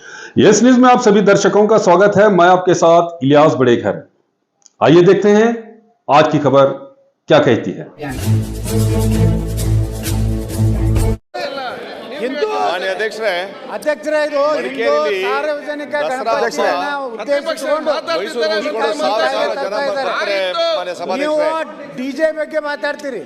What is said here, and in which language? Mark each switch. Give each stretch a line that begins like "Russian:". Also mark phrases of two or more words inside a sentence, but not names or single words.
Hindi: यस न्यूज में आप सभी दर्शकों का स्वागत है। मैं आपके साथ इलियास बड़ेखर। आइए देखते हैं आज की खबर क्या कहती है।
Kannada: ಹಿಂದೂ ಅಧ್ಯಕ್ಷರೇ ಅಧ್ಯಕ್ಷರೇ ಇದು ಹಿಂದೂ ಸಾರ್ವಜನಿಕ ಗಣಪತಿಯನ್ನ ಉದ್ದೇಶಿಸಿಕೊಂಡು ನೀವು ಡಿಜೆ ಬಗ್ಗೆ ಮಾತಾಡ್ತೀರಿ.